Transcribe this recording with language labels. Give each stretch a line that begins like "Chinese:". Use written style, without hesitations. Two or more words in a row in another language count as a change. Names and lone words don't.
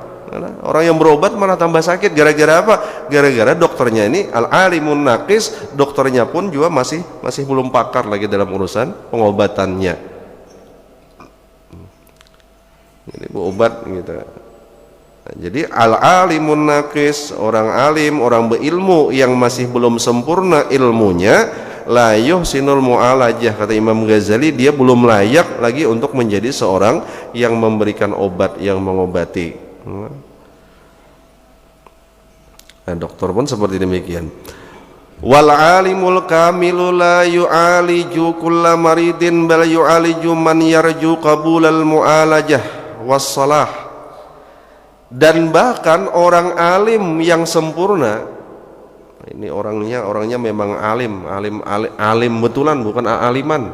Indonesian: Orang yang berobat malah tambah sakit, gara-gara apa? Gara-gara dokternya ini
Arabic: العالم الناقص,
Indonesian: dokternya pun juga masih belum pakar lagi dalam urusan pengobatannya. Ini obat gitu. Nah, jadi
Arabic: العالم الناقص,
Indonesian: orang alim, orang berilmu yang masih belum sempurna ilmunya,
Arabic: لا يحسن المعالجة,
Indonesian: kata Imam Ghazali, dia belum layak lagi untuk menjadi seorang yang memberikan obat, yang mengobati. Nah, dokter pun seperti demikian.
Arabic: والعالم الكامل لا يعالج كل مريض بل يعالج من يرجو قبول المعالجة والصلاح.
Indonesian: Dan bahkan orang alim yang sempurna Ini orangnya memang alim betulan, bukan aliman.